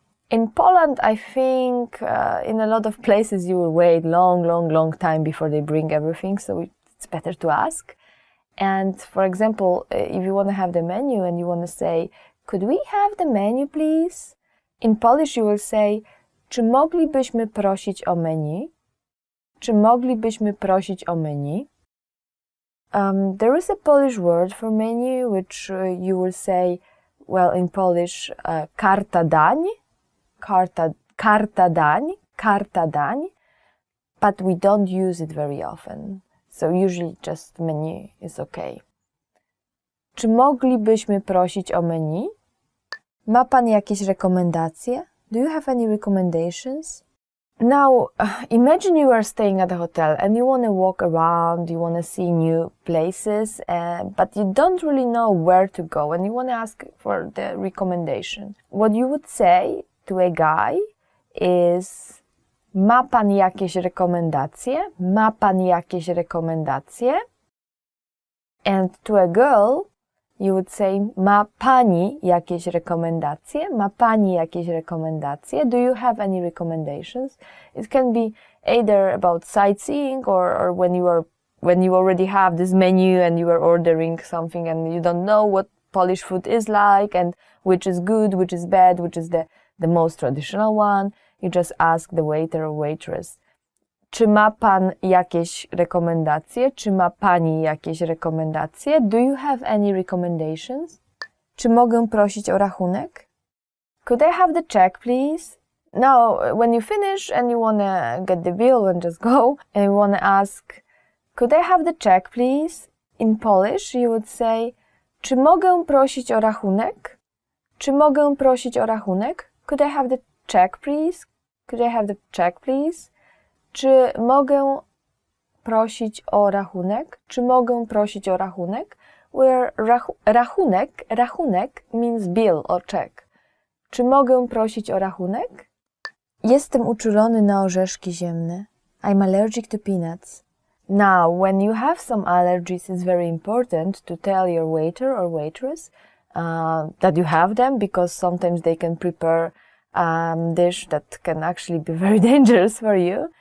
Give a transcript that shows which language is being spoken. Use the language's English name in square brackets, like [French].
[English] In Poland, I think in a lot of places you will wait long time before they bring everything. So it's better to ask. And for example, if you want to have the menu and you want to say, could we have the menu, please? In Polish you will say, [Polish] czy moglibyśmy prosić o menu? Czy moglibyśmy prosić o menu? [English] There is a Polish word for menu, which you will say, well, in Polish, [Polish] karta dań, karta dań, [English] but we don't use it very often. So usually just menu is okay. [Polish] Czy moglibyśmy prosić o menu? [English] Ma Pan jakieś rekomendacje? Do you have any recommendations? Now, imagine you are staying at a hotel and you want to walk around, you want to see new places, but you don't really know where to go and you want to ask for the recommendation. What you would say to a guy is, [Polish] ma Pan jakieś rekomendacje? Ma Pan jakieś rekomendacje? [English] And to a girl, you would say, [Polish] ma Pani jakieś rekomendacje? Ma Pani jakieś rekomendacje? [English] Do you have any recommendations? It can be either about sightseeing or when you already have this menu and you are ordering something and you don't know what Polish food is like and which is good, which is bad, which is the most traditional one. You just ask the waiter or waitress [Polish] Czy ma pan jakieś rekomendacje? Czy ma pani jakieś rekomendacje? [English] Do you have any recommendations? [Polish] Czy mogę prosić o rachunek? [English] Could I have the check, please? Now, when you finish and you wanna get the bill and just go, and you wanna ask, could I have the check, please? In Polish, you would say, [Polish] czy mogę prosić o rachunek? Czy mogę prosić o rachunek? [English] Could I have the check, please? Could I have the check, please? [Polish] Czy mogę prosić o rachunek? Czy mogę prosić o rachunek? [English] Where rachunek means bill or check. [Polish] Czy mogę prosić o rachunek? Jestem uczulony na orzeszki ziemne. [English] I'm allergic to peanuts. Now, when you have some allergies, it's very important to tell your waiter or waitress that you have them, because sometimes they can prepare a dish that can actually be very dangerous for you.